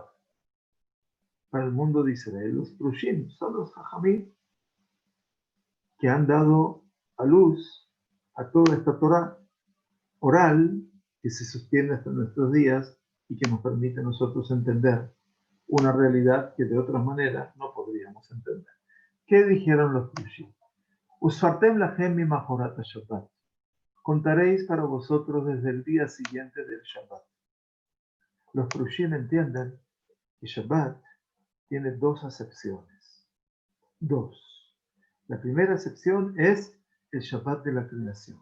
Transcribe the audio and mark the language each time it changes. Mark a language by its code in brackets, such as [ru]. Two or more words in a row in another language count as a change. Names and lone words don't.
[es] Para el mundo de Israel, los Prushim son los Jajamim que han dado a luz a toda esta Torah oral que se sostiene hasta nuestros días y que nos permite a nosotros entender una realidad que de otra manera no podríamos entender. ¿Qué dijeron los Prushim? [he] וספרתם לכם מ מחרת שבת. [es] Contaréis para vosotros desde el día siguiente del Shabbat. Los Prushim entienden que Shabbat tiene dos acepciones. Dos. La primera acepción es el Shabbat de la creación.